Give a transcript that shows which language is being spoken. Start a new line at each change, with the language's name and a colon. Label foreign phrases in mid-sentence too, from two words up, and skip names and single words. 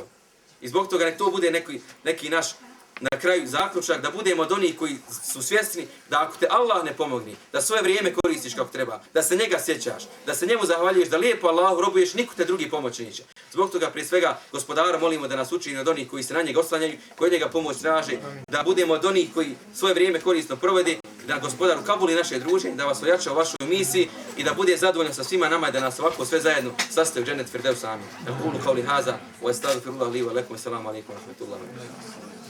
Bosnian: I zbog toga nek to bude neki naš na kraju zaključak, da budemo od onih koji su svjesni da ako te Allah ne pomogne, da svoje vrijeme koristiš kako treba, da se njega sjećaš, da se njemu zahvaljuješ, da lijepo Allahu robuješ, niko te drugi pomoći neće. Zbog toga prije svega gospodara molimo da nas učini od onih koji se na njega oslanjaju, koji njega pomoć traže, da budemo od onih koji svoje vrijeme korisno provede, da gospodar ukabuli naše druženje, da vas ojača u vašoj misiji i da bude zadovoljan sa svima nama i da nas ovako sve zajedno sastaje u džennet firdevs. Amin.
Arabic: أقول قولي هذا وأستغفر الله لي ولكم. السلام عليكم ورحمة الله وبركاته.